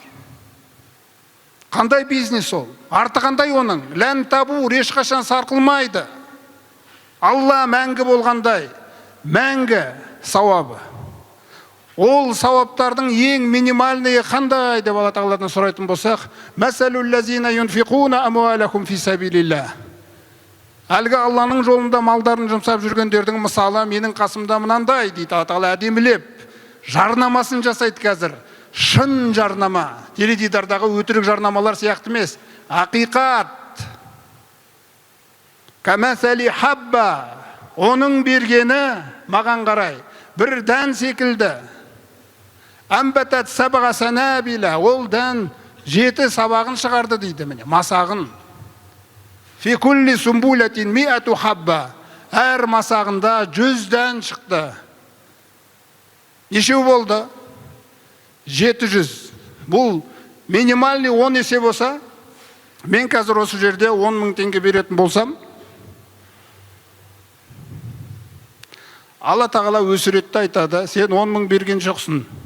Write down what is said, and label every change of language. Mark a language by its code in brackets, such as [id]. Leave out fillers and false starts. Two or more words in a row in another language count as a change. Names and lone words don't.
[kk] Қандай бизнес ол? Арты қандай оның? [ar] لن تبور, [kk] ешқашан сарқылмайды. Алла мәңгі болғандай, мәңгі сауабы. Ол сауаптардың ең минимальные қандай деп Алла Тағаладан сұрайтын болсақ, [ar] مثل الذين ينفقون أموالهم في سبيل الله. [kk] Әлгі Алланың жолында малдарын жұмсап жүргендердің мысалы менің қасымда мынандай дейді Алла Тағала әдемілеп. Жарнамасын жасайды қазір. Шын жарнама. Теледидардағы өтірік жарнамалар сияқты емес. Ақиқат. [ar] كمثل حبة. [kk] Оның бергені маған қарай бір дән секілді. [ar] أنبتت سبع سنابل. [kk] Ол дән 7 сабағын шығарды дейді міне, масағын. [ar] في كل سنبلة مائة حبة. [kk] Әр масағында 100 дән шықты. Нешеу болды? 700. Бұл минимальный 10 есе болса, мен қазір осы жерде 10 мың теңге беретін болсам, Алла Тағала өсіретті айтады, сен 10 мың берген жоқсың.